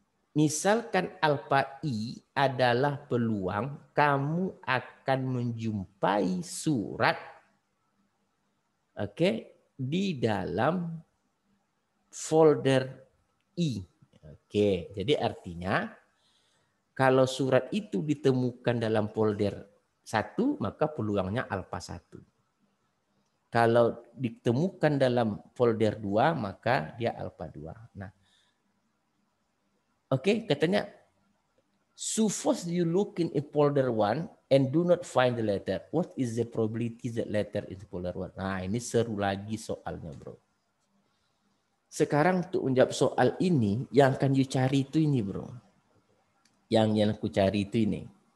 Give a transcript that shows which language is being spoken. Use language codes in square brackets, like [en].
[id] Misalkan alfa I adalah peluang kamu akan menjumpai surat di dalam folder I. Oke, jadi artinya kalau surat itu ditemukan dalam folder 1, maka peluangnya alfa 1. Kalau ditemukan dalam folder 2, maka dia alfa 2. Nah, oke, katanya [en] suppose you look in folder 1 and do not find the letter. What is the probability that letter is folder 1? [id] Nah, ini seru lagi soalnya, bro. Sekarang untuk menjawab soal ini, yang akan you cari itu ini, bro. Yang aku cari itu ini.